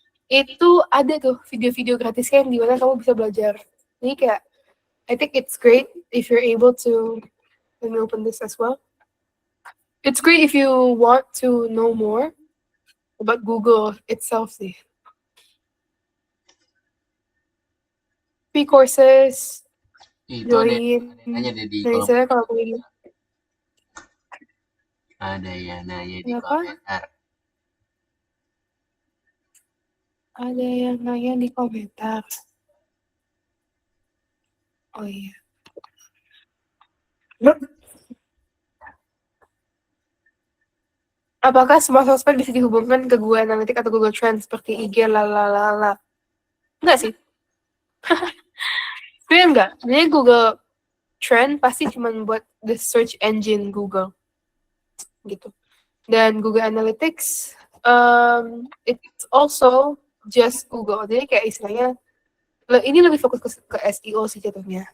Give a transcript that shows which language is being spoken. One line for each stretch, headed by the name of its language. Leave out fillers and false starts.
Indonesian: Itu ada tuh video-video gratisnya yang di mana kamu bisa belajar. Jadi kayak,
English: I think it's great if you're able to, let me open this as well. It's great if you want to know more about Google itself sih. Free courses,
Indonesian: Itu ada yang nanya deh di Nah, kolom, misalnya kalau mau ada yang nanya di apa? komentar. Ada yang nanya di komentar. Oh iya. Apakah semua sosmed bisa dihubungkan ke Google Analytics atau Google Trends seperti IG, lalalala? Enggak sih. Sebenarnya enggak. Sebenarnya Google Trend pasti cuma buat
English: the search engine Google.
Indonesian: Gitu.
English: Dan Google Analytics, it's also just Google.
Indonesian: Jadi kayak istilahnya, ini lebih fokus ke SEO sih jatuhnya.